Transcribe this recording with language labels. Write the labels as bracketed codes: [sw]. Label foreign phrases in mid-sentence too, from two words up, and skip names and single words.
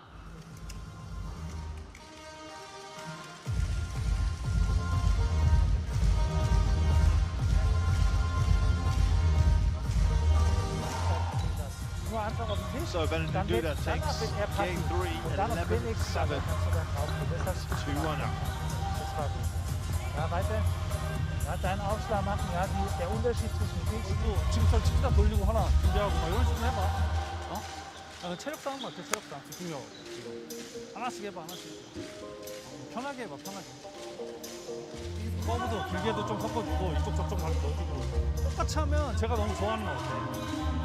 [en] So Benedikt Duda takes game 3, 11-7. That's 2-1 up. [de] Ja, weiter. Ja, deinen Aufschlag machen. Ja, der Unterschied zwischen [ko] 지금 저 치다 돌리고 하나 준비하고 막 이런 식으로 해봐. 어? 체력 싸움 같아, 체력 싸움. 집중력. 지금. 하나씩 해봐, 하나씩. 편하게 해봐, 편하게. 서브도 길게도 좀 섞어주고 이쪽 저쪽 많이 넣어주고. 똑같이 하면 제가 너무 좋아하는 것 같아.